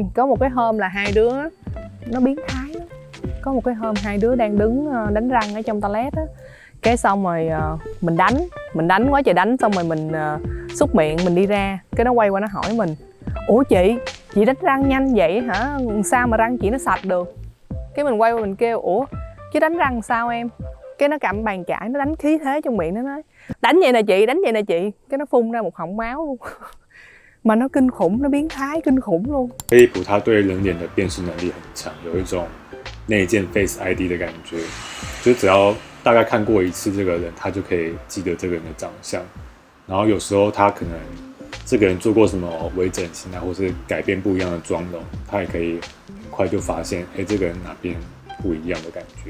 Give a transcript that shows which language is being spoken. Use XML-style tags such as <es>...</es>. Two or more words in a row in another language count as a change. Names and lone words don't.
<vi>Có một cái hôm là hai đứa nó biến thái lắm. Có một cái hôm hai đứa đang đứng đánh răng ở trong toilet á, cái xong rồi mình đánh quá trời đánh, xong rồi mình xúc miệng, mình đi ra, cái nó quay qua nó hỏi mình: ủa chị đánh răng nhanh vậy hả, sao mà răng chị nó sạch được? Cái mình quay qua mình kêu: ủa chứ đánh răng sao em? Cái nó cầm bàn chải, nó đánh khí thế trong miệng, nó nói: đánh vậy nè chị, đánh vậy nè chị. Cái nó phun ra một họng máu luôn. Mà nó kinh khủng, nó biến thái kinh khủng luôn.</vi> <zh>Phillip 他对人脸的辨识能力很强，有一种内建 Face ID 的感觉，就只要大概看过一次这个人，他就可以记得这个人的长相。然后有时候他可能这个人做过什么微整形啊，或是改变不一样的妆容，他也可以很快就发现，这个人哪边不一样的感觉。</zh>